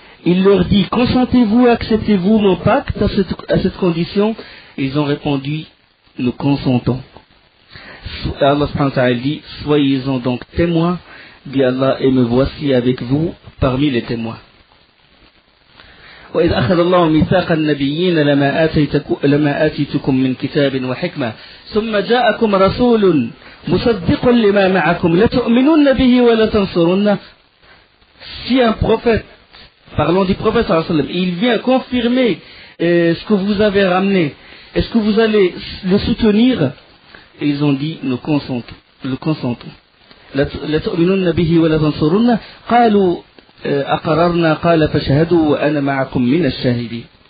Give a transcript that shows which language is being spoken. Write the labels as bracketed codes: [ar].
[fr] Il leur dit, consentez-vous, acceptez-vous mon pacte à cette condition? Ils ont répondu, nous consentons. Allah subhanahu wa ta'ala dit, soyez-en donc témoins, dit Allah, et me voici avec vous parmi les témoins. [ar] وإذ أخذ الله ميثاق النبيين لما آتيتكم من كتاب وحكمة ثم جاءكم رسول مصدق لما معكم لتؤمنن به ولتنصرنه. [fr] Si un prophète parlant du prophète sallallahu alayhi wa sallam, il vient confirmer ce que vous avez ramené, est-ce que vous allez le soutenir? Et ils ont dit, nous consentons, nous consentons. [ar] لا تؤمنون به ولا تنصرون قالوا أقررنا قال فاشهدوا وأنا معكم من الشاهدين.